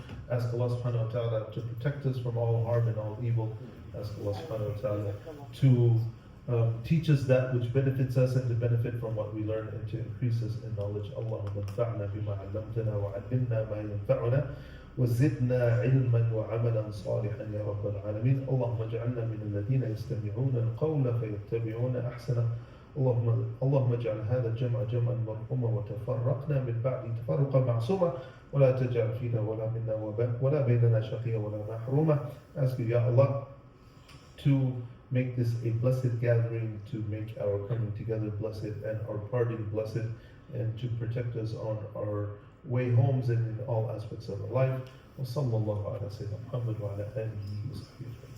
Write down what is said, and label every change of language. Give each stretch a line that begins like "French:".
English: Ask Allah Subhanahu wa Taala to protect us from all harm and all evil. Ask Allah Subhanahu wa Taala to teach us that which benefits us and to benefit from what we learn and to increase us in knowledge.
Arabic: Allahumma anfa'na bima 'allamtana wa 'allimna ma yanfa'una وزدنا علما وعملا صالحا يا رب العالمين. اللهم اجعلنا من الذين يستمعون القول فيتبعون احسنه. اللهم اجعل هذا الجمع جمعا مرحوما وتفرقنا من بعد تفرقا معصوما ولا تجعل فينا ولا منا ولا بيننا شقيا ولا محروما.
English: Ask you, Ya Allah, to make this a blessed gathering, to make our coming together blessed and our parting blessed, and to protect us on our way homes and in all aspects of our life.
Arabic: وصلى الله على سيدنا محمد وعلى آله وصحبه